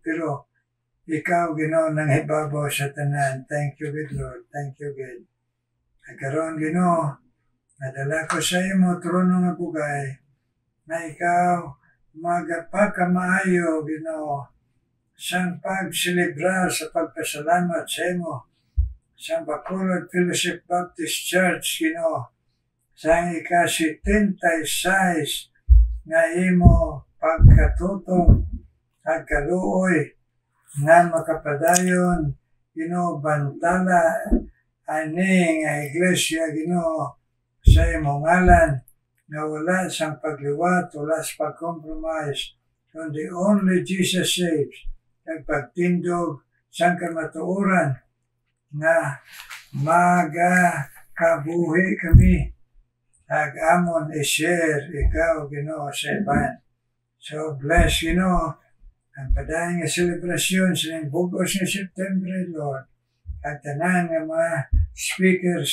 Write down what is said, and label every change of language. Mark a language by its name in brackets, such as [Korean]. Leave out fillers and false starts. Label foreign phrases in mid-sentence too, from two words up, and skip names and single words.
[Hiligaynon] Pero ikaw, Ginoo, nang hibabaw sa tanan. [English] Thank you, good Lord. Thank you, good. [Hiligaynon] Nagkaroon, Ginoo, nadala ko sa imo trono nga bugay, na ikaw magpakamaayo, Ginoo, sang pagselebrar sa pagpasalamat sa imo, sa Bacolod Fellowship Baptist Church, Ginoo, sa ika-76 nga imo pagkatutong at kaluoy nga makapadayon, Ginoo, bantala ani nga iglesia, Ginoo, sa imo ngalan nga wala sang pagliwat, wala sa pag-compromise, kundi [English] only Jesus saves, [Hiligaynon] kag pagtindog sang kamatuoran nga magakabuhi kami ag amon i-share ikaw, Ginoo, sa iban. So bless, Ginoo, ang padayon nga selebrasyon sa bugos nga September, Lord, at tanan nga mga speakers,